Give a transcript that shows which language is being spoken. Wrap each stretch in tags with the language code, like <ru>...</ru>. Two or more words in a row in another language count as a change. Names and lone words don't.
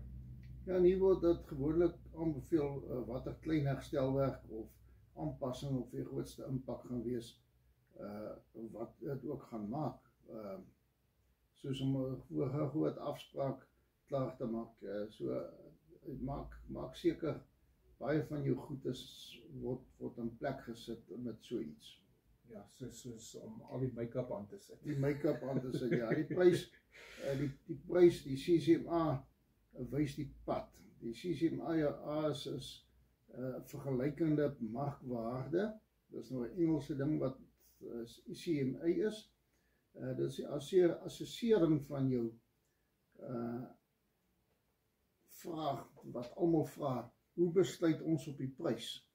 <af>Ja, en hier word dit gewoonlik aanbeveel watter klein herstelwerk of aanpassing op die grootste impak gaan wees, wat dit ook gaan maak. Soos om 'n groot afspraak klaar te maak. So maak seker baie van jou goedes word in plek gesit met so iets. Ja, soos om al die make-up aan te sit. Die make-up aan te sit, ja. Die prys, die CCMA wys die pad. Die CCMA is vergelykende markwaarde. Dis nou 'n Engelse ding wat CMA is. Dit is die assessering van jou vraag, wat almal vra, hoe besluit ons op die prys?</af>